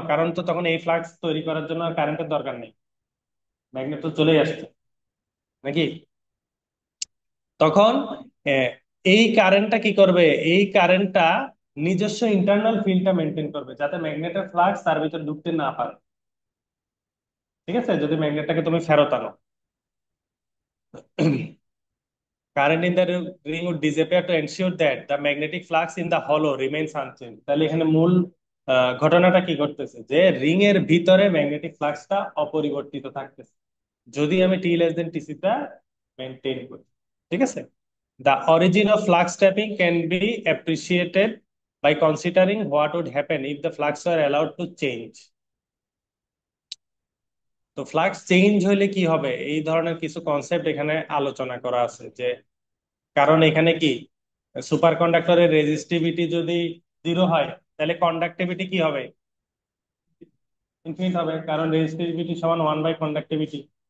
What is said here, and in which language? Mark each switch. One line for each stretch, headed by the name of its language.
Bangla: কারণ তো তখন এই ফ্লাক্স তৈরি করার জন্য আর কারেন্টের দরকার নেই, ম্যাগনেট তো চলেই আসছে নাকি? তখন আহ, এই কারেন্টটা কি করবে, এই কারেন্টটা নিজস্ব ইন্টারনাল ফিল্ডটা মেনটেন করবে, যাতে ম্যাগনেটের ফ্লাক্স তার ভিতরে ঢুকতে না পারে। ঠিক আছে, যদি ম্যাগনেটটাকে তুমি ফেরত আনো,
English: Current in the ring would disappear to ensure that the magnetic flux in the hollow remains unchanged।
Bangla: তাহলে এখানে মূল ঘটনাটা কি ঘটতেছে, যে রিং এর ভিতরে ম্যাগনেটিক ফ্লাক্সটা অপরিবর্তিত থাকতেছে, যদি আমি টি লেস দেন টিসি টা মেনটেন করি। ঠিক আছে,
English: the origin of flux trapping can be appreciated by considering what would happen if the flux were allowed to change।
Bangla: তো ফ্লাক্স চেঞ্জ হইলে কি হবে, এই ধরনের কিছু কনসেপ্ট এখানে আলোচনা করা আছে। যে কারণ এখানে কি, সুপার কন্ডাক্টরের রেজিস্টিভিটি যদি জিরো হয়, তাহলে কন্ডাক্টিভিটি কি হবে, ইনফিনিট হবে, কারণ রেজিস্টিভিটি সমান 1/কন্ডাক্টিভিটি।